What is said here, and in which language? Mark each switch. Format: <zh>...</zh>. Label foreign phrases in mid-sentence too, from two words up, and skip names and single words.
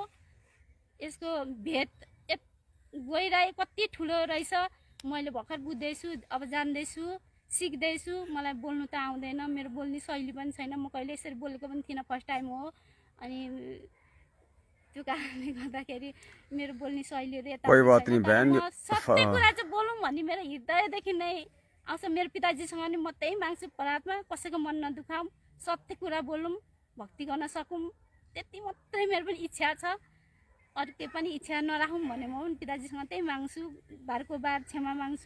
<ne>यसको भेद गइरहेको कति ठुलो रहेछ मैले भर्खर बुझ्दैछु, अब जान्दैछु, सिक्दैछु। मलाई बोल्नु त आउँदैन, मेरो बोल्ने शैली पनि छैन, म कहिले यसरी बोलेको पनि थिइनँ, फर्स्ट टाइम हो। अनि त्यो कारणले गर्दाखेरि मेरो बोल्ने शैलीहरू यता</ne> <hi>कोही बात नहीं बहन,</hi> <ne>सत्य कुरा चाहिँ बोलौँ भन्ने मेरो हृदयदेखि नै आउँछ। मेरो पिताजीसँग नि म त्यही माग्छु, परमात्मा कसैको मन नदुखाऊँ, सत्य कुरा बोलौँ, भक्ति गर्न सकौँ, त्यति मात्रै मेरो पनि इच्छा छ। अरू केही पनि इच्छा नराखौँ भने म पनि पिताजीसँग त्यही माग्छु, बारको बार क्षमा माग्छु।</ne>